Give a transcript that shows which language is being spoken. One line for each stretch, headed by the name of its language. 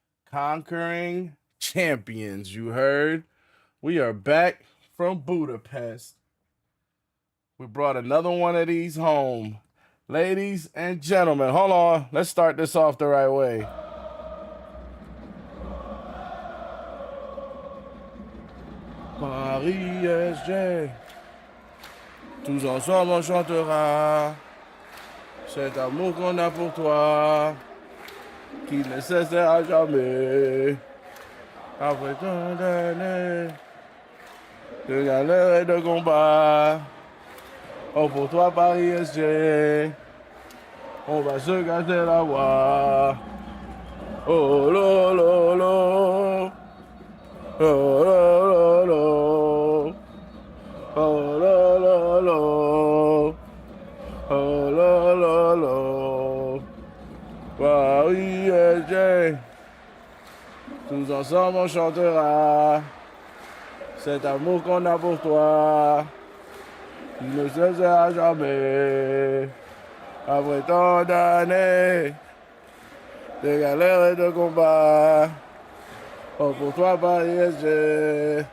English: Conquering champions, you heard? We are back from Budapest. We brought another one of these home. Ladies and gentlemen, hold on. Let's start this off the right way.
French: Paris SJ, tous ensemble on chantera cet amour qu'on a pour toi, qui ne cessera jamais. Après tant d'années de galère et de combat, oh pour toi Paris SJ, on va se gâter la voix. Oh lo lo lo, oh lo lo lo, oh lo lo lo, oh lo lo lo. Paris SJ, tous ensemble on chantera cet amour qu'on a pour toi, qui ne cessera jamais. Après tant d'années de galères et de combats, oh pour toi Paris SJ.